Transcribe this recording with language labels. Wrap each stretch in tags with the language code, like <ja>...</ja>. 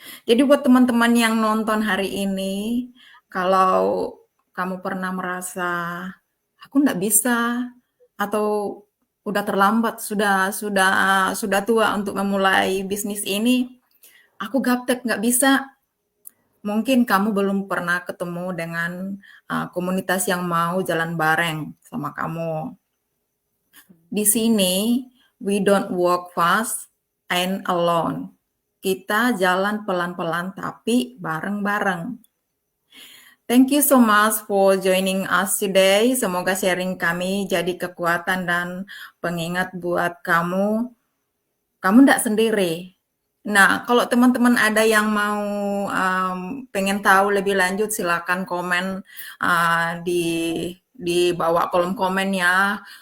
<id>Jadi buat teman-teman yang nonton hari ini, kalau kamu pernah merasa aku nggak bisa atau udah terlambat, sudah tua untuk memulai bisnis ini, aku gaptek nggak bisa, Mungkin kamu belum pernah ketemu dengan komunitas yang mau jalan bareng sama kamu.</id> <en>Di sini, we don't walk fast and alone.</en> <id>Kita jalan pelan-pelan tapi bareng-bareng.</id> <en>Thank you so much for joining us today.</en> <id>Semoga sharing kami jadi kekuatan dan pengingat buat kamu. Kamu tidak sendiri. Nah, kalau teman-teman ada yang mau pengen tahu lebih lanjut, silakan komen di bawah kolom komen ya.</id>